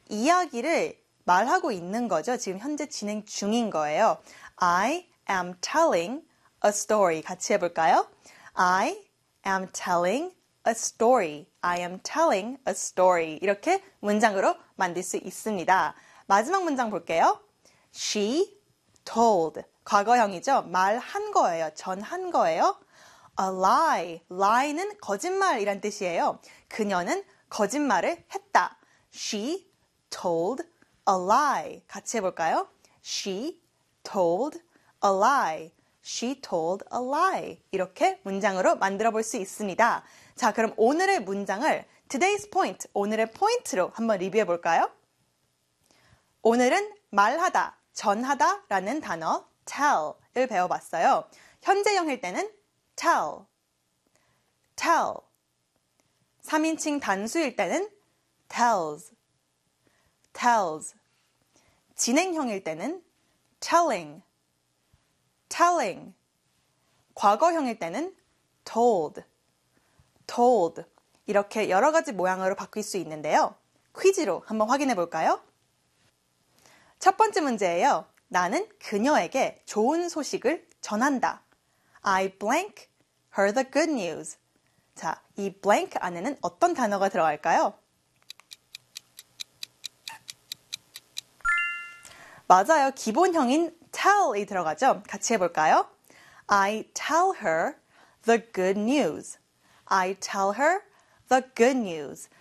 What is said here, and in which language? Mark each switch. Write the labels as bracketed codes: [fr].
[ko] 이야기를 말하고 있는 거죠. 지금 현재 진행 중인 거예요. [en] I am telling a story. [ko] 같이 해볼까요? [en] I am telling a story. I am telling a story. [ko] 이렇게 문장으로 만들 수 있습니다. 마지막 문장 볼게요. [en] She told, [ko] 과거형이죠. 말한 거예요. 전한 거예요. A lie, lie는 거짓말이란 뜻이에요. 그녀는 거짓말을 했다. [en] She told a lie. [ko] 같이 해볼까요? [en] She told a lie. She told a lie. [ko] 이렇게 문장으로 만들어 볼 수 있습니다. 자, 그럼 오늘의 문장을 [en] today's point, [ko] 오늘의 포인트로 한번 리뷰해 볼까요? 오늘은 말하다, 전하다 라는 단어 tell을 배워봤어요. 현재형일 때는 tell, tell. 3인칭 단수일 때는 tells, tells. 진행형일 때는 telling, telling. 과거형일 때는 told, told. 이렇게 여러 가지 모양으로 바뀔 수 있는데요. 퀴즈로 한번 확인해 볼까요? 첫 번째 문제예요. 나는 그녀에게 좋은 소식을 전한다. [en] I blank her the good news. [ko] 자, 이 blank 안에는 어떤 단어가 들어갈까요? 맞아요. 기본형인 tell이 들어가죠. 같이 해볼까요? [en] I tell her the good news. I tell her the good news.